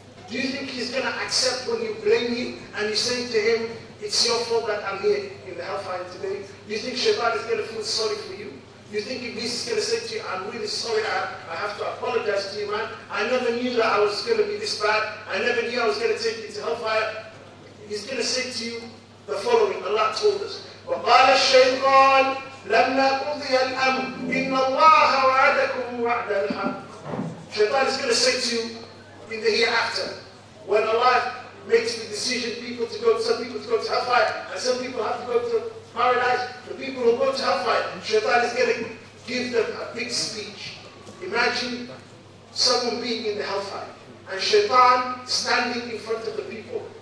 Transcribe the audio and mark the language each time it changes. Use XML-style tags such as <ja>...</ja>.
<en>Do you think he's going to accept when you blame him and you say to him, it's your fault that I'm here in the hellfire today? Do you think Shaitan is going to feel sorry for you? Do you think Iblis is going to say to you, I'm really sorry, I have to apologize to you, man. I never knew that I was going to be this bad. I never knew I was going to take you to hellfire. He's going to say to you the following. Allah told us,</en> <ar>وَقَالَ الشَّيْطَانِ لَمَّا قُضِيَ الْأَمْرُ إِنَّ اللَّهَ وَعَدَكُمْ وَعْدَ الْحَقِّ.</ar> <en>Shaitan is going to say to you in the hereafter, when Allah makes the decision, some people to go to hellfire, and some people have to go to paradise. The people who go to hellfire, Shaitan is going to give them a big speech. Imagine someone being in the hellfire, and Shaitan standing in front of the people.</en>